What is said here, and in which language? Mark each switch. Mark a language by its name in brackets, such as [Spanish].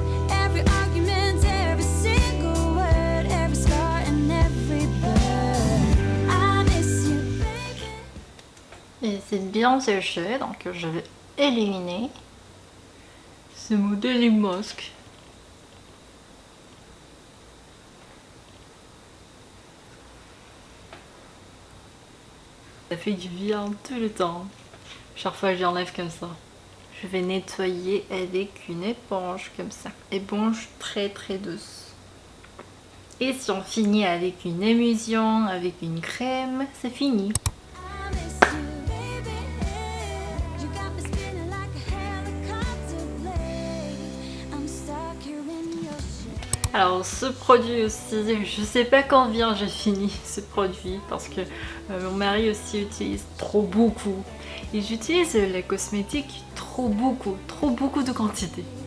[English] Every argument, every single word, every scar and every burn. I miss you, baby. [French] et c'est bien séché, donc je vais éliminer ce modeling mask. Ça fait du bien tout le temps. Chaque fois que j'enlève comme ça. Je vais nettoyer avec une éponge comme ça. Éponge très douce. Et si on finit avec une émulsion, avec une crème, c'est fini. [English] I miss you, baby. You got me spinning like a helicopter blade. I'm stuck here in your ship. [French] Alors ce produit aussi, je sais pas combien j'ai fini ce produit parce que mon mari aussi utilise beaucoup. Et j'utilise les cosmétiques trop beaucoup de quantité.